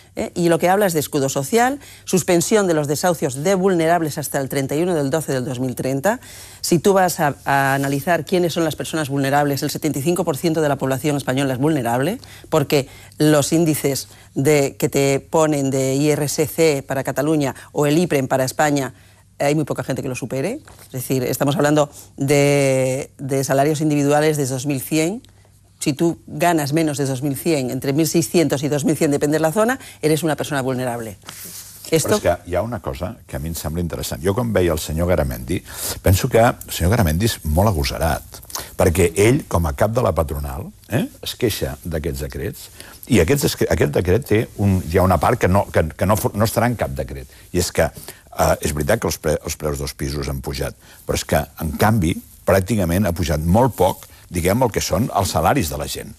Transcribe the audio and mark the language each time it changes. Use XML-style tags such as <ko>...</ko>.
<es>I el que habla és d'escudo social, suspensió de los desahucios de vulnerables hasta el 31 del 12 del 2030.</es> <ca>Si tu vas a analitzar quiénes són les persones vulnerables, el 75% de la població espanyola és vulnerable, perquè els índices que te ponen de IRSC per a Catalunya o el IPREM per a Espanya,</ca> <es>hay muy poca gente que lo supere. Es decir, estamos hablando de salarios individuales de 2100, si tú ganas menos de 2100, entre 1600 y 2100, depende de la zona, eres una persona vulnerable. Esto...</es> <ca>Però és que hi ha una cosa que a mi em sembla interessant. Jo, quan veia el senyor Garamendi, penso que el senyor Garamendi és molt agosarat, perquè ell, com a cap de la patronal, es queixa d'aquests decrets, i aquest decret hi ha una part que no estarà en cap decret. I és que és veritat que els preus dels pisos han pujat, però és que, en canvi, pràcticament ha pujat molt poc, diguem, el que són els salaris de la gent.</ca>